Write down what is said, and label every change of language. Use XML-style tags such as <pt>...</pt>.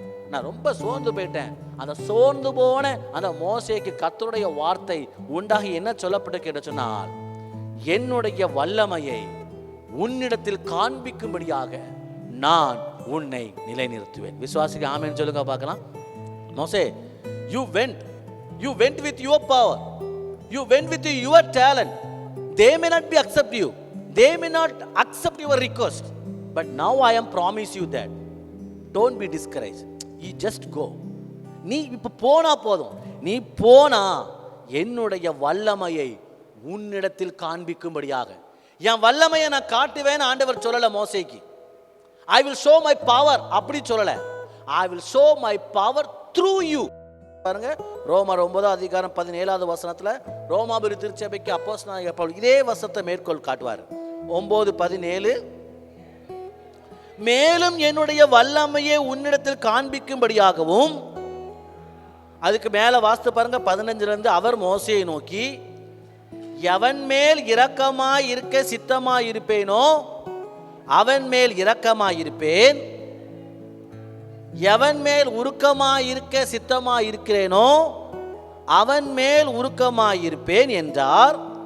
<ta>நான் ரொம்ப சோர்ந்து போயிட்டேன். அந்த சோர்ந்து போன அந்த மோசேக்கு கர்த்தருடைய வார்த்தை உண்டாகி என்ன சொல்லப்பட்டு கேட்ட சொன்னால், என்னுடைய வல்லமையை உன்னிடத்தில் காண்பிக்கும்படியாக நான் உன்னை நிலைநிறுத்துவேன். விசுவாசிக்கு ஆமென் சொல்லுங்க பார்க்கலாம்.</ta> <en>மோசே, you went with your power, you went with your talent. They may not accept you, they may not accept your request, but now I am promise you that don't be discouraged, you just go.</en> <ta>நீ இப்ப போனா போதும், நீ போனா என்னுடைய வல்லமையை உன்னிடத்தில் காண்பிக்கும்படியாக, என் வல்லமையை நான் காட்டுவேன் ஆண்டவர் சொல்லல மோசேக்கு.</ta> <en>I will show my power</en> <ta>அப்படி சொல்லல,</ta> <en>I will show my power through you.</en> <ta>பாருங்க, ரோமர் 9:17 ரோமாபுரி திருச்சபைக்கு அப்போஸ்தலனாகிய பவுல் இதே வசனத்தை மேற்கோள் காட்டுவார். 9:17, மேலும் என்னுடைய வல்லமையை உன்னிடத்தில் காண்பிக்கும்படியாகவும், அதுக்கு மேல வாசித்து பாருங்க 15, அவர் மோசேயை நோக்கி, எவன் மேல் இரக்கமாய் இருக்க சித்தமாய் இருப்பேனோ அவன் மேல் இரக்கமாய் இருப்பேன், எவன் மேல் உருக்கமாய் இருக்க சித்தமாய் இருக்கிறேனோ அவன் மேல் உருக்கமாய் இருப்பேன் என்றார்.</ta>